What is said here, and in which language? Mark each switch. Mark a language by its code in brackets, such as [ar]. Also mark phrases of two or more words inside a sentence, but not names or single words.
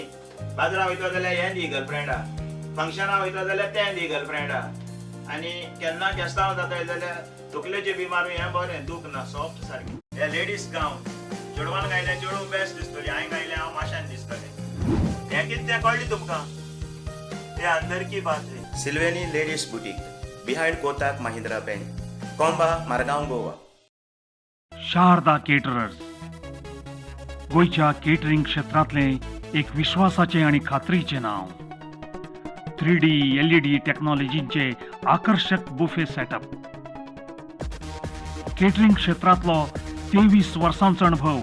[kok] बाजारा वयता जाल्यार हें दी गर्लफ्रेंडा, फंक्शना वयता जाल्यार तें दी गर्लफ्रेंडा, आनी केन्ना केस्तांव जाताय जाल्यार तकलेचे बिमार हें बरें दूख ना सॉफ्ट सारकें. हे लेडीज गावन चेडवान घायलें चेडू बेस्ट दिसतली, हांवें घायलें हांव माशान दिसतलें. हें कितें तें कळ्ळी तुमकां? [hi] तें अंदर की बात है. [en] Silveni Ladies Boutique behind Kotak Mahindra Bank, कोंबा, मारगांव, गोवा. [mr] शारदा केटरर्स गोयच्या केटरिंग क्षेत्रातले एक विश्वासाचे आणि खात्रीचे नाव. 3D LED टेक्नॉलॉजीचे आकर्षक बुफे सेटअप. [kok] केटरिंग क्षेत्रातलो 23 वर्सांचो अनुभव.